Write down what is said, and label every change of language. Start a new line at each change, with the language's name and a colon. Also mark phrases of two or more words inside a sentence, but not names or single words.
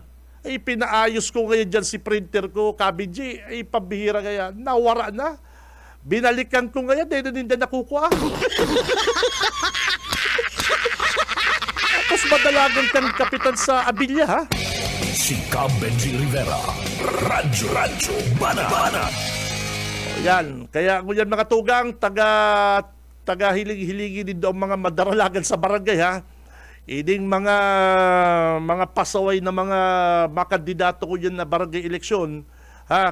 Filipino: Pinaayos ko ngayon dyan si printer ko, Kabiji. Pambihira kaya, nawara na. Binalikan ko ngayon, dahil hindi na nakukuha.
Bikol: Tapos madalagan kang kapitan sa Abilia, ha? Si Benji Rivera, Radyo Banat. Yan, kaya ngunyan mga tugang, taga hiling-hiligi din doon mga madaralagan sa barangay, ha? Iding mga pasaway na mga kandidato ko yan na barangay eleksyon, ha?